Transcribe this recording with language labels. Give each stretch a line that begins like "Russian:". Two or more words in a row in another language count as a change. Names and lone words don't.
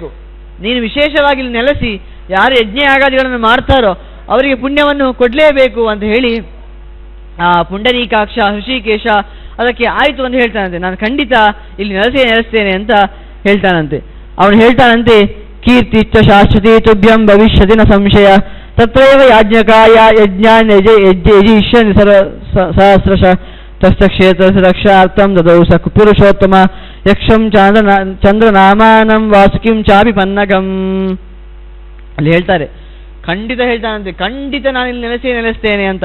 Kannada: ನೀನು ವಿಶೇಷವಾಗಿ ಇಲ್ಲಿ ನೆಲೆಸಿ ಯಾರು ಯಜ್ಞ ಯಾಗಾದಿಗಳನ್ನು ಮಾಡ್ತಾರೋ ಅವರಿಗೆ ಪುಣ್ಯವನ್ನು ಕೊಡಲೇಬೇಕು ಅಂತ ಹೇಳಿ ಆ ಪುಂಡರೀಕಾಕ್ಷ ಋಷಿಕೇಶ ಅದಕ್ಕೆ ಆಯಿತು ಅಂತ ಹೇಳ್ತಾನಂತೆ. ನಾನು ಖಂಡಿತ ಇಲ್ಲಿ ನೆಲೆಸ್ತೇನೆ ಅಂತ ಹೇಳ್ತಾನಂತೆ. ಅವನು ಹೇಳ್ತಾನಂತೆ,
Sanskrit: ಕೀರ್ತಿಶ್ಚ ಶಾಶ್ವತಿ ತುಭ್ಯಂ ಭವಿಷ್ಯತಿ ನ ಸಂಶಯ ತತ್ರೈವ ಯಾಜ್ಞಕಾಯ ಯಜ್ಞಾನ್ ಯಜಿಷ್ಯನ್ ಸಹಸ್ರಶ ತಸ್ಯ ಕ್ಷೇತ್ರಸ್ಯ ರಕ್ಷಾರ್ಥಂ ದದೌ ಸ ಪುರುಷೋತ್ತಮ ಯಕ್ಷಂ ಚಂದ್ರನಾಮಾನಂ ವಾಸುಕಿಂ ಚಾಪಿ ಪನ್ನಗಂ.
Kannada: ಅಲ್ಲಿ ಹೇಳ್ತಾರೆ, ಖಂಡಿತ ಹೇಳ್ತಾನಂತೆ, ಖಂಡಿತ ನಾನು ಇಲ್ಲಿ ನೆಲೆಸ್ತೇನೆ ಅಂತ.